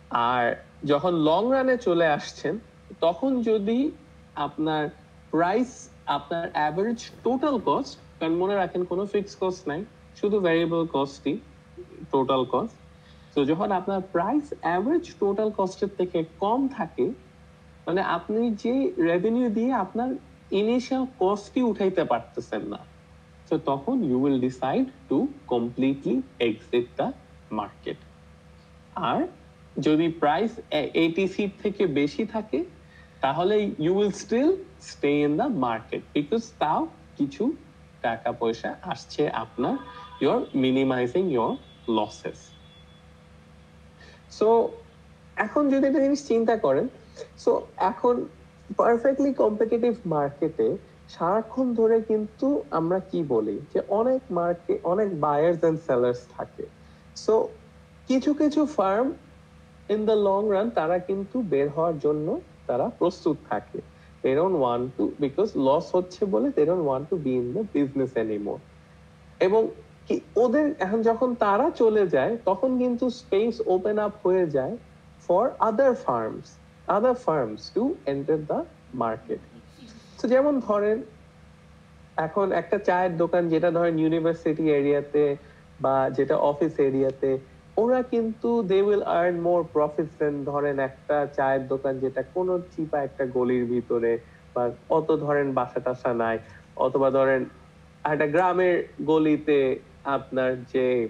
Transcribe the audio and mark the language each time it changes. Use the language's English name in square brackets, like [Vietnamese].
[Bangla] আর যখন লং রানে চলে আসছেন, তখন যদি আপনার প্রাইস আপনার অ্যাভারেজ টোটাল কস্ট, কারণ মনে রাখেন কোনো ফিক্স কস্ট নাই, শুধু ভ্যারিয়েবল কস্টই টোটাল কস্ট। তো যখন আপনার প্রাইস অ্যাভারেজ টোটাল কস্টের থেকে কম থাকে, মানে আপনি যে রেভিনিউ দিয়ে আপনার ইনিশিয়াল কস্টই উঠাইতে পারতেছেন না, [English] So [Bangla] তখন [English] you will decide to completely exit the market. [Bangla] আর যদি প্রাইস 80 সিট থেকে বেশি থাকে তাহলে [English] you will still stay in the market because [Bangla] তাও কিছু টাকা পয়সা আসছে আপনার, [English] you're minimizing your losses. [Bangla] So এখন যদি একটা জিনিস চিন্তা করেন, সো এখন পারফেক্টলি কম্পিটিটিভ মার্কেটে সারাক্ষণ ধরে কিন্তু আমরা কি বলি যে অনেক বায়ার্স এন্ড সেলার্স থাকে। সো কিছু কিছু firm in the long run তারা কিন্তু বের হওয়ার জন্য তারা প্রস্তুত থাকে। [English] they don't want to, because [Bangla] loss হচ্ছে বলে [English] they don't want to be in the business anymore. [Bangla] এবং কি ওদের এখন যখন তারা চলে যায় তখন কিন্তু স্পেস ওপেন আপ হয়ে যায় [English] for other firms to enter the market. [Bangla] So যেমন ধরেন এখন একটা চায়ের দোকান যেটা ধরেন ইউনিভার্সিটি এরিয়াতে বা যেটা অফিস এরিয়াতে, ওরা কিন্তু [English] they will earn more profits than [Bangla] ধরেন একটা চায়ের দোকান যেটা কোনো চিপা একটা গলির ভিতরে বা অত ধরেন বাসা টাসা নাই, অথবা ধরেন একটা গ্রামের গলিতে আপনার যে